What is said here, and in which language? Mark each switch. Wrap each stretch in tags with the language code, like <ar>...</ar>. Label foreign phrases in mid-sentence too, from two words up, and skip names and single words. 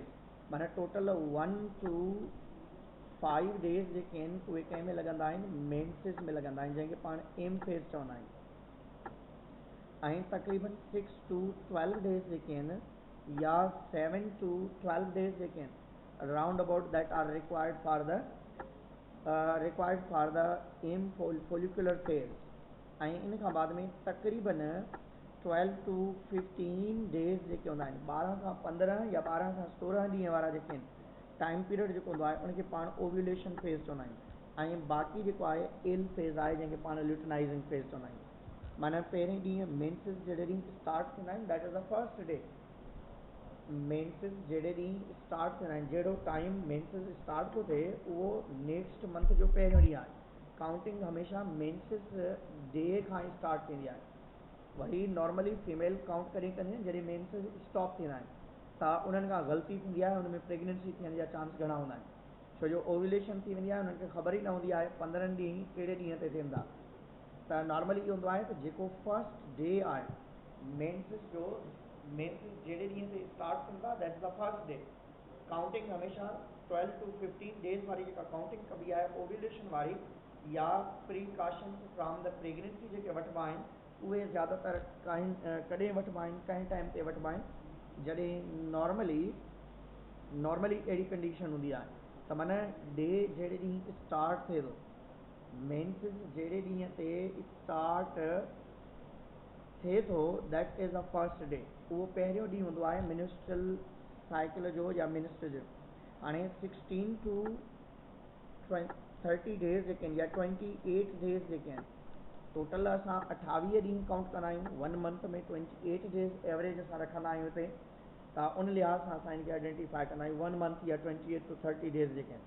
<sd>माना</sd> <en>total 1 to 5 days</en> <sd>जेके आहिनि उहे कंहिं में लॻंदा आहिनि, मेंसिस में लॻंदा आहिनि जंहिंखे पाण</sd> <en>M phase</en> <sd>चवंदा आहियूं ऐं तक़रीबन</sd> <en>6 to 12 days</en> <sd>जेके आहिनि या</sd> <en>7 to 12 days</en> <sd>जेके आहिनि</sd> <en>round about that are required for the M follicular phase</en> <sd>ऐं इन खां बाद में तक़रीबन</sd> <en>12 to 15 days</en> <sd>जेके हूंदा आहिनि 12 खां 15 या 12 खां 16 ॾींहं वारा जेके आहिनि</sd> <en>time period</en> <sd>जेको हूंदो आहे उनखे पाण</sd> <en>ovulation phase</en> <sd>चवंदा आहियूं ऐं बाक़ी जेको आहे</sd> <en>L phase</en> <sd>आहे जंहिंखे पाण</sd> <en>luteinizing phase</en> <sd>चवंदा आहियूं। माना पहिरें ॾींहं मेंसिस जहिड़े ॾींहुं स्टार्ट थींदा आहिनि</sd> <en>that is the first day.</en> <sd>मेंसिस जहिड़े ॾींहुं स्टार्ट थींदा आहिनि, जहिड़ो टाइम मेंसिस स्टार्ट थो थिए उहो</sd> <en>next month</en> <sd>जो पहिरियों ॾींहुं आहे। काउंटिंग हमेशह</sd> <en>menses day</en> <sd>खां स्टार्ट थींदी आहे। वरी</sd> <en>normally female count</en> <sd>करे कंदियूं आहिनि जॾहिं मेंसिस स्टॉप थींदा आहिनि त उन्हनि खां ग़लती थींदी आहे, हुन में प्रेगनेंसी थियण जा चांस घणा हूंदा आहिनि छो जो ओव्यूलेशन थी वेंदी आहे, उन्हनि खे ख़बर ई न हूंदी आहे 15 ॾींहं कहिड़े ॾींहं ते थियनि था। त नॉर्मली इहो हूंदो आहे त जेको</sd> <en>first day</en> <sd>आहे मेंसिस जो, मेंसिस जहिड़े ॾींहं ते स्टार्ट थियनि था</sd> <en>that is the first day.</en> <sd>काउंटिंग हमेशह</sd> <en>12 to 15 days</en> <sd>वारी जेका काउंटिंग कबी आहे ओव्यूलेशन वारी या</sd> <en>precautions from the pregnancy</en> <sd>जेके वठिबा आहिनि उहे ज़्यादातर कॾहिं वठिबा आहिनि, कंहिं टाइम ते वठिबा आहिनि जॾहिं नॉर्मली अहिड़ी कंडीशन हूंदी आहे त माना डे जहिड़े ॾींहुं स्टार्ट थिए थो, मेंसिस जहिड़े ॾींहं ते स्टार्ट थिए थो,</sd> <en>that is the first day.</en> <sd>उहो पहिरियों ॾींहुं हूंदो आहे</sd> <en>menstrual cycle</en> <sd>जो या मिनिस्टर जो। हाणे</sd> <en>16 to 30 days</en> <sd>जेके आहिनि या</sd> <en>28 days</en> <sd>जेके आहिनि, टोटल असां 28 ॾींहं काउंट कंदा आहियूं।</sd> <en>1 month</en> <sd>में</sd> <en>28 days average</en> <sd>असां रखंदा आहियूं हिते, त उन लिहाज़ सां असां इनखे आइडेंटिफाई कंदा आहियूं</sd> <en>1 month</en> <sd>या</sd> <en>28 to 30 days</en> <sd>जेके आहिनि।</sd>